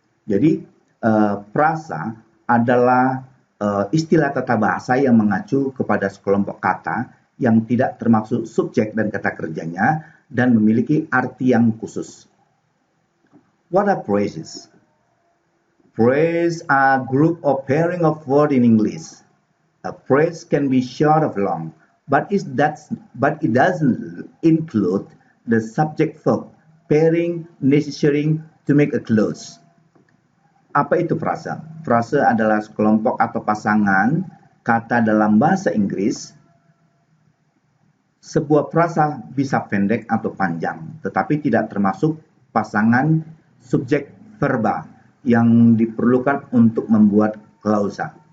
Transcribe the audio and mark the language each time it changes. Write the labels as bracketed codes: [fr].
[id] Jadi, frasa adalah istilah tata bahasa yang mengacu kepada sekelompok kata yang tidak termasuk subjek dan kata kerjanya dan memiliki arti yang khusus. [en] What are phrases? Phrases are a group or pairing of words in English. A phrase can be short or long, but it doesn't include the subject-verb pairing necessary to make a clause. [id] Apa itu frasa? Frasa adalah sekelompok atau pasangan kata dalam bahasa Inggris. Sebuah frasa bisa pendek atau panjang, tetapi tidak termasuk pasangan subjek verba yang diperlukan untuk membuat klausa.